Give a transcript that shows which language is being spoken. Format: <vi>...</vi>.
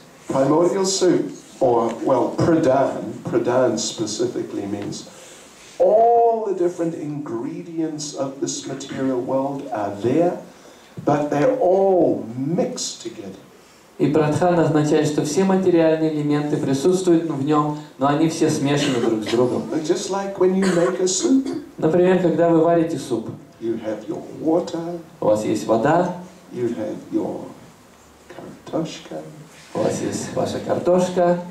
<en>Primordial soup, or, well, pradhan specifically means all the different ingredients of this material world are there, but they're all mixed together.</en> <ru>И прадхан означает, что все материальные элементы присутствуют в нем, но они все смешаны друг с другом.</ru> <en>Just like when you make a soup.</en> <ru>Например, когда вы варите суп,</ru> <en>You have your water,</en> <ru>у вас есть вода,</ru> <en>you have your kartoshka,</en> <ru>у вас есть ваша картошка,</ru>